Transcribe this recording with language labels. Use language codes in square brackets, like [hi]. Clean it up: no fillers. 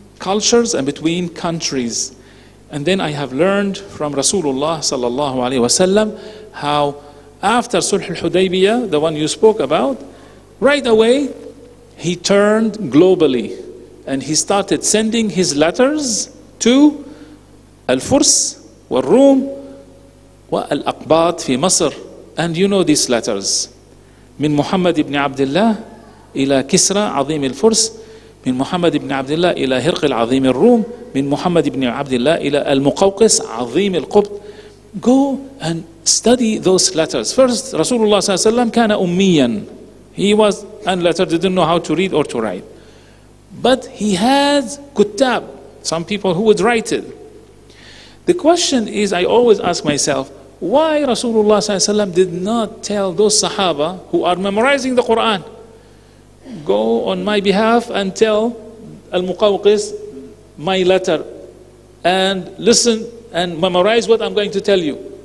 [en] cultures and between countries. And then I have learned from Rasulullah sallallahu alaihi wasallam how after Sulh al-Hudaybiyah, the one you spoke about, right away he turned globally and he started sending his letters to Al-Furs wal-Rum wa-Al-Aqbat fi Masr. And you know these letters. [ar] من محمد بن عبد الله إلى كسرى عظيم الفرس من محمد بن عبد الله إلى هرقل عظيم الروم من محمد بن عبد الله إلى المقوقس عظيم القبط. [en] Go and study those letters. [ar] First, Rasulullah صلى الله عليه وسلم كان أميا. [en] He was unlettered, didn't know how to read or to write. But he had kuttab, some people who would write it. The question is, I always ask myself, why Rasulullah ﷺ did not tell those Sahaba who are memorizing the Quran, go on my behalf and tell Al-Muqawqis my letter and listen and memorize what I'm going to tell you.